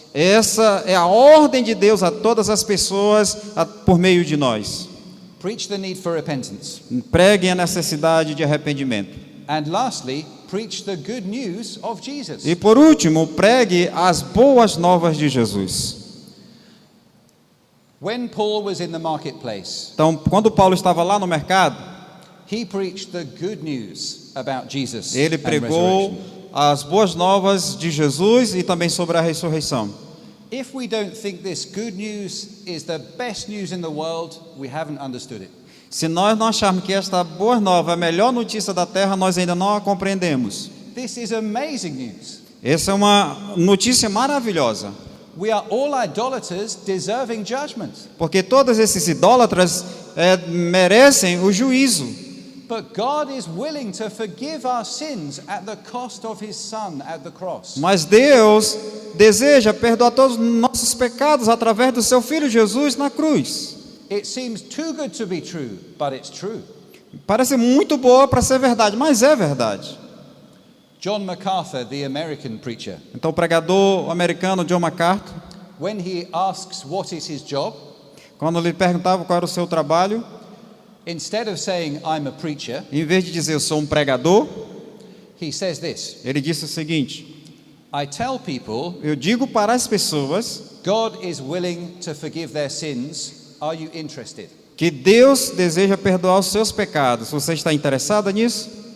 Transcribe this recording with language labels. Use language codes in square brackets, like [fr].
[pt] Essa é a ordem de Deus a todas as pessoas por meio de nós. [en] Preach the need for repentance. [pt] Preguem a necessidade de arrependimento. [en] And lastly, preach the good news of Jesus. [pt] E por último, pregue as boas novas de Jesus. [en] When Paul was in the marketplace, [pt] Então, quando Paulo estava lá no mercado, [en] he preached the good news about Jesus [pt] ele [en] and [pt] pregou [en] resurrection. [pt] as boas novas de Jesus e também sobre a ressurreição. [en] If we don't think this good news is the best news in the world, we haven't understood it. [pt] Se nós não acharmos que esta boa nova é a melhor notícia da terra, nós ainda não a compreendemos. [en] This is amazing news. [pt] Essa é uma notícia maravilhosa, [en] We are all idolaters deserving judgment. [pt] porque todos esses idólatras merecem o juízo. [en] But God is willing to forgive our sins at the cost of His Son at the cross. [pt] Mas Deus deseja perdoar todos os nossos pecados através do seu Filho Jesus na cruz. [en] It seems too good to be true, but it's true. [pt] Parece muito boa para ser verdade, mas é verdade. [en] John MacArthur, the American preacher, [pt] Então o pregador americano John MacArthur, [en] when he asks what is his job, [pt] quando lhe perguntava qual era o seu trabalho, [en] instead of saying I'm a preacher, [pt] em vez de dizer eu sou um pregador, [en] he says this: [pt] ele disse o seguinte: [en] I tell people [pt] eu digo para as pessoas [en] God is willing to forgive their sins. Are you interested? [pt] que Deus deseja perdoar os seus pecados. Você está interessado nisso?